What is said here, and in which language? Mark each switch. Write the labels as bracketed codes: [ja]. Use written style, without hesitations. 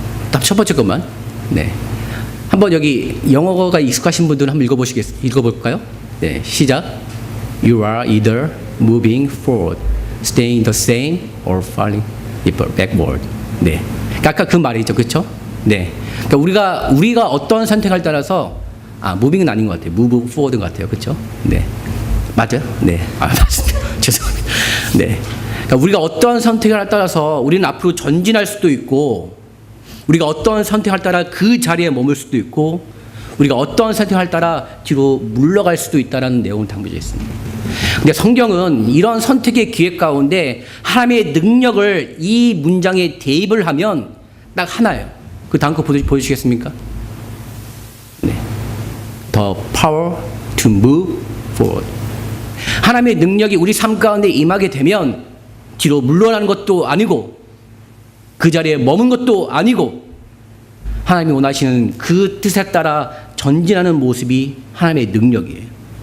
[ko] 딱 첫 번째 것만. 네. 한번 여기 영어가 익숙하신 분들은 한번 읽어볼까요? 네, 시작. [en] You are either moving forward, staying the same, or falling backward. [ko] 네. 그러니까 아까 그 말이죠, 그렇죠? 네. 그러니까 우리가 어떤 선택을 따라서 moving은 아닌 것 같아요. [en] move forward [ko] 인 것 같아요, 그렇죠? 네. 맞아요? 네. 맞습니다. 죄송합니다. 네. 그러니까 우리가 어떤 선택을 따라서 우리는 앞으로 전진할 수도 있고, 우리가 어떤 선택을 따라 그 자리에 머물 수도 있고, 우리가 어떤 선택을 따라 뒤로 물러갈 수도 있다는 내용을 담겨져 있습니다. 근데 성경은 이런 선택의 기회 가운데 하나님의 능력을 이 문장에 대입을 하면 딱 하나예요. 그 다음 거 보여주시겠습니까? 네. [en] The power to move forward. [ko] 하나님의 능력이 우리 삶 가운데 임하게 되면 뒤로 물러나는 것도 아니고 그 자리에 머문 것도 아니고 하나님이 원하시는 그 뜻에 따라 전진하는 모습이 하나님의 능력이에요.